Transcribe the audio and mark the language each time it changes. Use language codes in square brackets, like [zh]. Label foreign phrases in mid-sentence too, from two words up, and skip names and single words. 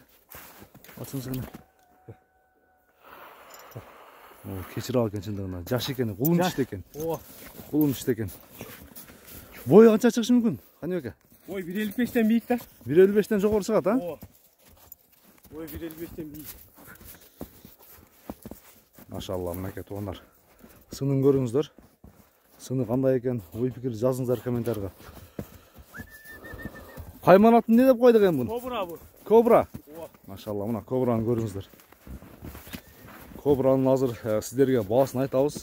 [ky] Ачыңчы гана. Кечирак экен чындыгында. Жаш экен, кулун иште экен. Кулун иште экен. Бою канча чыгышы мүмкүн? Каныбек? Ой, 1.55'ten бийик да. 1.55'ten жогору чыгат, [tr] Boy 1.55'ten büyük. [kk] Maşallah мінекей туғандар. Сынын көріңіздер. Сыны қандай екен, ой пікір жазыңыздар комментарийға. Қайман атын не деп қойдық екен бұны? [tr] Кобра bu. [kk] Кобра. Машалла, мына кобраны көріңіздер. Кобраның азыр сіздерге басын айтабыз.